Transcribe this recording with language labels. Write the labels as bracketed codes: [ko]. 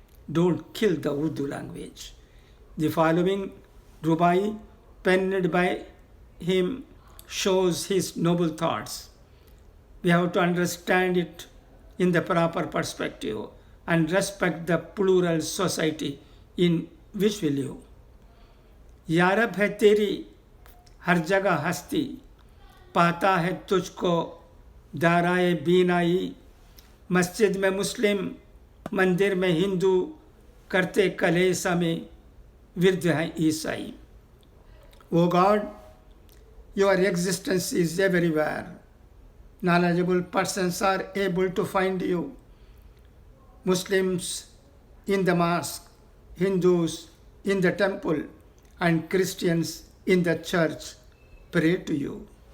[en] Don't kill the Urdu language. The following Rubai, penned by him shows his noble thoughts. We have to understand it in the proper perspective and respect the plural society in which we live. [hi] यारब है तेरी हर जगह हस्ती, पाता है तुझको दाराए बीनाई, मस्जिद में मुस्लिम मंदिर में हिंदू, करते कलेसा में विरध हैं ईसाई. [en] O God, your existence is everywhere. Knowledgeable persons are able to find you. Muslims in the mosque, Hindus in the temple, and Christians in the church pray to you.